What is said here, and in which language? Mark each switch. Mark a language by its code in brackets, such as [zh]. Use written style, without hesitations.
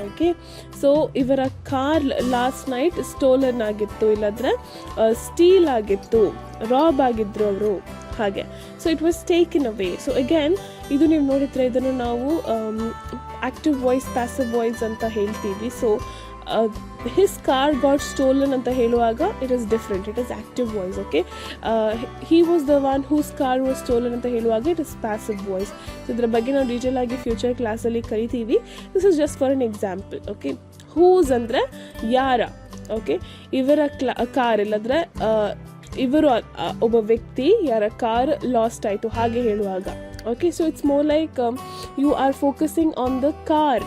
[kn] Okay, so ಇವರ car last night stolen ಆಗಿತ್ತು, ಇಲ್ಲಾಂದರೆ ಸ್ಟೀಲ್ ಆಗಿತ್ತು, ರಾಬ್ ಆಗಿದ್ರು ಅವರು ಹಾಗೆ. [en] So it was taken away. [kn] So again ಇದು ನೀವು ನೋಡಿದ್ರೆ ಇದನ್ನು ನಾವು ಆಕ್ಟಿವ್ ವಾಯ್ಸ್, ಪ್ಯಾಸಿವ್ ವಾಯ್ಸ್ ಅಂತ ಹೇಳ್ತೀವಿ. [en] so his car got stolen [kn] ಅಂತ ಹೇಳುವಾಗ [en] it is different, it is active voice. Okay, he was the one whose car was stolen [kn] ಅಂತ ಹೇಳುವಾಗ [en] it is passive voice. [kn] So ಇದರ ಬಗ್ಗೆ ನಾವು ಡೀಟೇಲ್ ಆಗಿ ಫ್ಯೂಚರ್ ಕ್ಲಾಸಲ್ಲಿ ಕಲಿತೀವಿ. [en] This is just for an example. [kn] Okay, whose ಅಂದರೆ ಯಾರ. ಓಕೆ, ಇವರ ಕಾರ್ ಇಲ್ಲದ್ರೆ ಇವರು ಒಬ್ಬ ವ್ಯಕ್ತಿ ಯಾರ ಕಾರ್ ಲಾಸ್ಟ್ ಆಯಿತು ಹಾಗೆ ಹೇಳುವಾಗ. [en] Okay, so it's more like you are focusing on the car.